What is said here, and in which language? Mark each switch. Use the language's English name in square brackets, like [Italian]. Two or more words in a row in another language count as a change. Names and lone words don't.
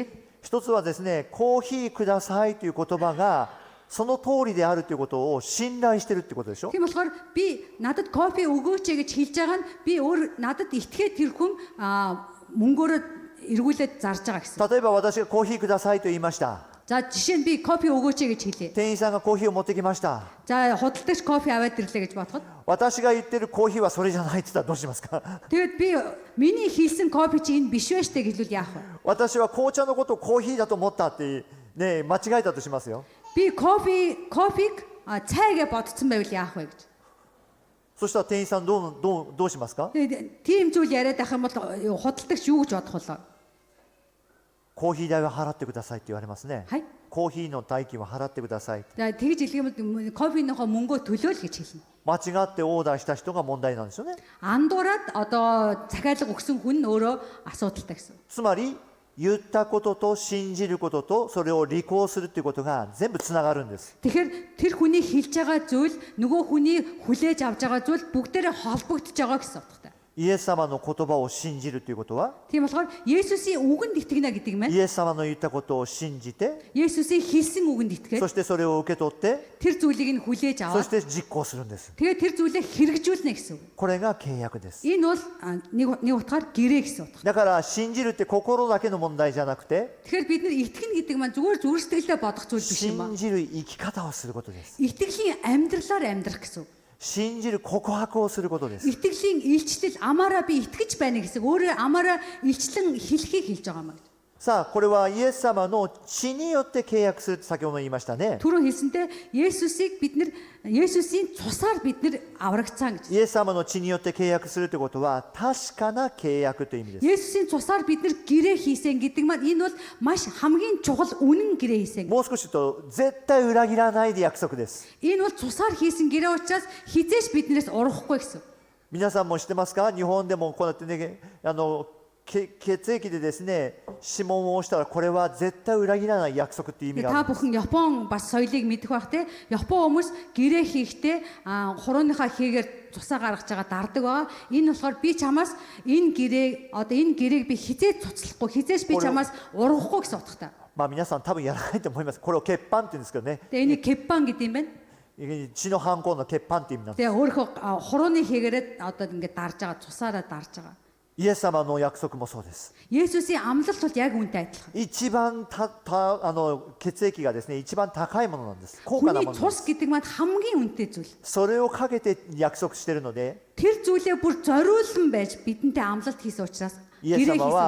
[Japanese] 一つはですね、コーヒーくださいという言葉がその通りであるということを信頼しているということでしょ。 [Mongolian] Тийм болохоор би надад кофе өгөөч гэж хэлж байгаа нь би өөр надад итгээд тэр хүн мөнгөөрөө эргүүлээд зарж байгаа гэсэн. [Japanese] 例えば私がコーヒーくださいと言いました。 [Mongolian] За жишээ нь би кофе өгөөч гэж хэлье. [Japanese] 店員さんがコーヒーを持ってきました。 [Mongolian] За худалдагч кофе аваад ирлээ гэж бодоход [Japanese] 私が言ってるコーヒーはそれじゃないって言ったらどうしますか？ [Mongolian] тэгээд би миний хийсэн кофе чи энэ биш байж тээ гэхэл яах вэ? [Japanese] 私は紅茶のことをコーヒーだと思ったってね、間違えたとしますよ。 [Mongolian] Би кофег цай гэж бодсон байвал яах вэ гэж. [Japanese] そしたら店員さんどうしますか？ [Mongolian] Тэгээд тийм зүйл яриад ах юм бол худалдагч юу гэж бодох вэ? [Japanese] コーヒー代は払ってくださいって言われますね。 Хай. コーヒーの代金は払ってください。 [Mongolian] За тэгж хэлэх юм бол кофенийхоо мөнгөө төлөөл гэж хэлнэ. [Japanese] 間違ってオーダーした人が問題なんですよね。 [Mongolian] Андуураад одоо захиалга өгсөн хүн нь өөрөө асуудалтай гэсэн. [Japanese] つまり言ったことと信じることとそれを履行するということが全部つながるんです。 [Mongolian] Тэгэхээр тэр хүний хэлж байгаа зүйл нөгөө хүний хүлээж авч байгаа зүйл бүгдээрээ холбогдож байгаа гэсэн утгатай. [Japanese] イエス様の言葉を信じるということは、 [Mongolian] Тийм болохоор Есүсийн үгэнд итгэнэ гэдэг юм байна. [Japanese] イエス様の言ったことを信じて、 [Mongolian] Есүсийн хэлсэн үгэнд итгээд [Japanese] そしてそれを受け取って、 [Mongolian] тэр зүйлийг нь хүлээж [Japanese] そ [Mongolian] аваад [Japanese] して実行するんです。 [Mongolian] тэгээд тэр зүйлээ хэрэгжүүлнэ гэсэн үг. [Japanese] これが契約です。 [Mongolian] Энэ бол нэг утгаар гэрээ гэсэн утга. [Japanese] だから信じるって心だけの問題じゃなくて、 [Mongolian] Тэгэхээр бид нар итгэнэ гэдэг маань зүгээр зүрх сэтгэлдээ бодох зүйл биш юм аа. [Japanese] 信じる生き方をすることです。 [Mongolian] Итгэлийн амьдралаар амьдрах гэсэн үг. [Japanese] 信じる告白をすることです。 [Mongolian] Итгэлийн илчлэл амаараа би итгэж байна гэсэн өөрөө амаараа илчлэн хэлхийг хэлж байгаа юм аа. [Japanese] さあ、これはイエス様の血によって契約するって先ほど言いましたね。 [Mongolian] Түрүү хэлсэнтэй Есүсийн цусаар бид нар аврагцсан гэж. [Japanese] イエス様の血によって契約するということは確かな契約という意味です。 [Mongolian] Есүсийн цусаар бид нар гэрээ хийсэн гэдэг маань энэ бол маш хамгийн чухал үнэн гэрээ хийсэн. [Japanese] もう少し言うと絶対裏切らないで約束です。 [Mongolian] Энэ бол цусаар хийсэн гэрээ учраас хизээш биднээс урахгүй гэсэн. [Japanese] 皆さんも知ってますか？日本でもこうやってね、血液でですね、指紋を押したらこれは絶対裏切らない約束っていう意味があ [Mongolian] Та [Japanese] るんです。 [Mongolian] бүхэн Япон бас соёлыг мэдэх бах те. Япон хүмүүс гэрээ хийхдээ хурууныхаа хийгээр цусаа гаргаж байгаа дардаг байгаа. Энэ болохоор би чамаас энэ гэрээг би хизээ цуцлахгүй, хизээш би чамаас урахгүй гэсэн утгатай. [Japanese] まあ皆さん多分やらないと思います。これを血板って言うんですけどね。 [Mongolian] Тэгээ энийг кеппан гэдэг юм байна. [Japanese] 血の反抗の血板っていう意味なんです。 [Mongolian] Тэгээ өөрөө хурууны хийгээрээ ингээд дарж байгаа, цусаараа дарж байгаа. [Japanese] イエス様の約束もそうです。 [Mongolian] Есүсийн амлалт бол яг үүнтэй адилхан. [Japanese] 一番血液がですね、一番高いものなんです。高価な [Mongolian] Хүний [Japanese] ものです。 [Mongolian] цус гэдэг маань хамгийн үнэтэй зүйл. [Japanese] それをかけて約束しているので、 [Mongolian] Тэр зүйлээ бүр зориулсан байж бидэнтэй амлалт хийсэн учраас, [Japanese] イエス [Mongolian] гэрээ [Japanese] 様 [Mongolian] хийсэн [Japanese] は